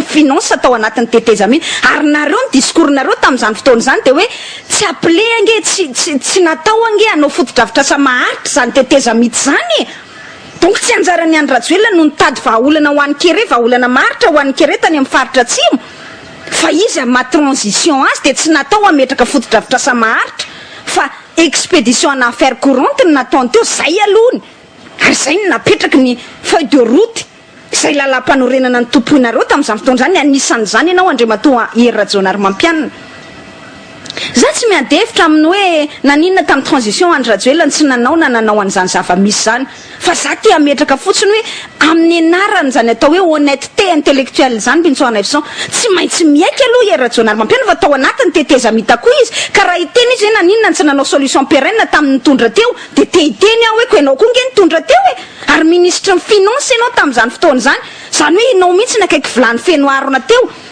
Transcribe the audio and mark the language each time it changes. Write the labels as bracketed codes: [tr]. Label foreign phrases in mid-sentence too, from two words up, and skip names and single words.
[mg] finance tao anatin'ny tetezamita ary nareo ny discours nareo tamin'izany fotoana zany de hoe tsy appelé ange tsy natao ange anao foto-dravitra sa maharitra zany tetezamita zany donc tsy anjarany any Rajoelina no nitady vahaolana ho an'ny kere vahaolana maharitra ho an'ny kere tany amin'ny faritra atsimo fa izy ma transition azy de tsy natao ametraka foto-dravitra sa maharitra fa [fr] expédition en affaires courantes [mg] nataony teo zay alohany ary zay ny napetraky ny [fr] feuille de route [mg] zay lalam-panorenana ny tomponareo tamin'izany fotoana zany anisan'izany ianao Andriamatoa Rajoanary Mampianina za tsy miady hevitra amin'ny hoe naninona tamin'ny transition any Rajoelina tsy nanao an'izany zava-misy zany fa za ty ametraka fotsiny hoe amin'ny anarany zany atao hoe [fr] honnêteté intellectuelle [mg] zany bintsoana evson tsy maintsy miaiky aloha Rajoanary Mampianina fa tao anatiny tetezamita koa izy ka raha hiteny izy hoe naninona tsy nanao [fr] solution pérenne [mg] tamin'ny nitondra teo de te hiteny aho hoe ko ianao koa nge nitondra teo ary ministre ny finance ianao tamin'izany fotoana zany hoe ianao mihitsy nakaiky vilany feno arona teo